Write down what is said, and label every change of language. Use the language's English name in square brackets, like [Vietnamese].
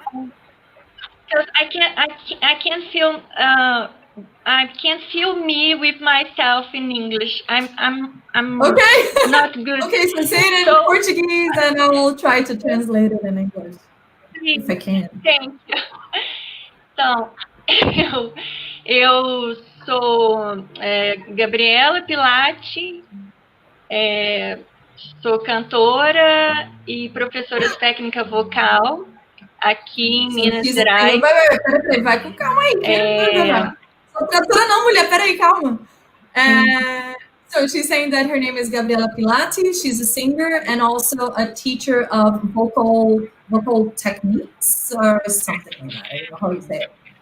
[English] Because I can't feel I can't feel me with myself in English. I'm Okay. not good. Okay, so say it in Portuguese and I will try to translate it in English if I can. Thank you. [Portuguese] Então, Eu sou Gabriela Pilati, sou cantora e professora de técnica vocal aqui em Minas Gerais. Peraí, vai com calma aí. Sou cantora não, mulher, peraí, calma. [English] So she's saying that her name is Gabriela Pilati. She's a singer and also a teacher of vocal techniques or something like that. I don't know how you say it.